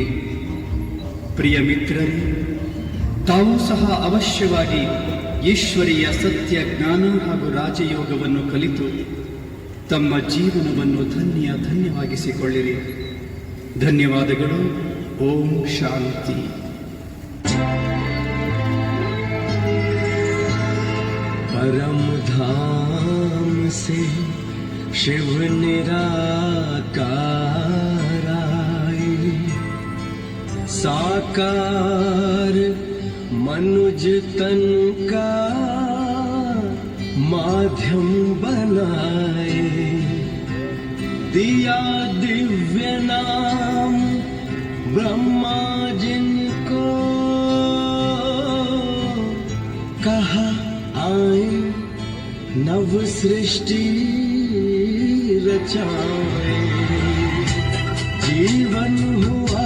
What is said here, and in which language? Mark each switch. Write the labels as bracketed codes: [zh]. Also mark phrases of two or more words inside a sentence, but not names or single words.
[kn] ಪ್ರಿಯ ಮಿತ್ರರೇ, ತಾವೂ ಸಹ ಅವಶ್ಯವಾಗಿ ಈಶ್ವರೀಯ ಸತ್ಯ ಜ್ಞಾನ ಹಾಗೂ ರಾಜಯೋಗವನ್ನು ಕಲಿತು ತಮ್ಮ ಜೀವನವನ್ನು ಧನ್ಯವಾಗಿಸಿಕೊಳ್ಳಿರಿ. ಧನ್ಯವಾದಗಳು. ಓಂ ಶಾಂತಿ. [hi] धाम से शिव निराकार आए, साकार मनुज तन का माध्यम बनाए, दिया दिव्य नाम ब्रह्मा जिनको, कहा आए नव सृष्टि रचाए, जीवन हो